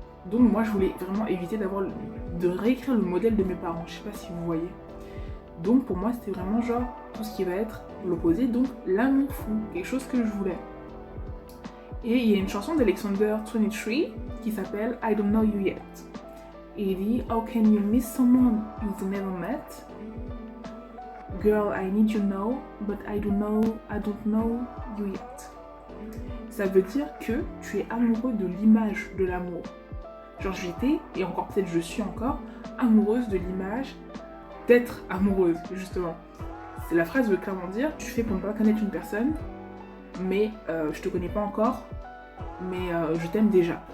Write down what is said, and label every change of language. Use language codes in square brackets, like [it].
[fr] Donc moi, je voulais vraiment éviter de réécrire le modèle de mes parents. Je sais pas si vous voyez. Donc pour moi, c'était vraiment genre tout ce qui va être l'opposé. Donc l'amour fou. Quelque chose que je voulais. Et il y a une chanson d'Alexander 23 qui s'appelle I Don't Know You Yet. Et il dit [en] How can you miss someone you've never met? Girl, I need you now, but I don't know you yet. [fr] ça veut dire que tu es amoureux de l'image de l'amour. Genre j'étais, et encore peut-être je suis encore, amoureuse de l'image d'être amoureuse, justement. La phrase veut clairement dire, tu fais pour ne pas connaître une personne, mais je te connais pas encore, mais je t'aime déjà.